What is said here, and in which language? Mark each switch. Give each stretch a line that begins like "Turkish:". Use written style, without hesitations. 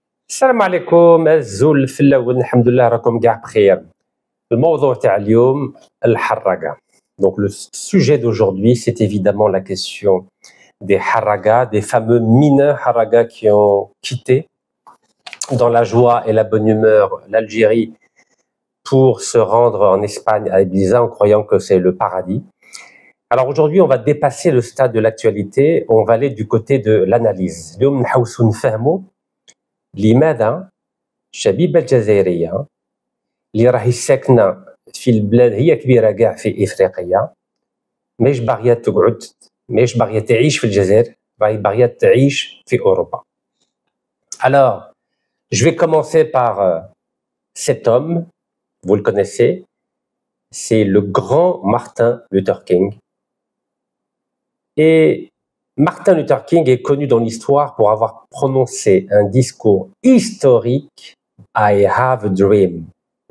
Arabic: السلام عليكم الزول الفلاون، الحمد لله راكم كاع بخير. الموضوع تاع اليوم الحراقة.
French: Donc le sujet d'aujourd'hui, c'est évidemment la question des haragas, des fameux mineurs haragas qui ont quitté dans la joie et la bonne humeur l'Algérie pour se rendre en Espagne à Ibiza en croyant que c'est le paradis. Alors aujourd'hui, on va dépasser le stade de l'actualité, on va aller du côté de l'analyse.
Arabic: اليوم نحاولوا نفهموا لماذا الشبيبة الجزائرية اللي راهي ساكنة في البلاد هي كبيرة كاع في إفريقيا ماهيش باغية تقعد، ماهيش باغية تعيش في الجزائر، راهي باغية تعيش في أوروبا.
French: Alors, je vais commencer par cet homme, vous le connaissez, c'est le grand Martin Luther King. Et Martin Luther King est connu dans l'histoire pour avoir prononcé un discours historique «
English: I have a dream ».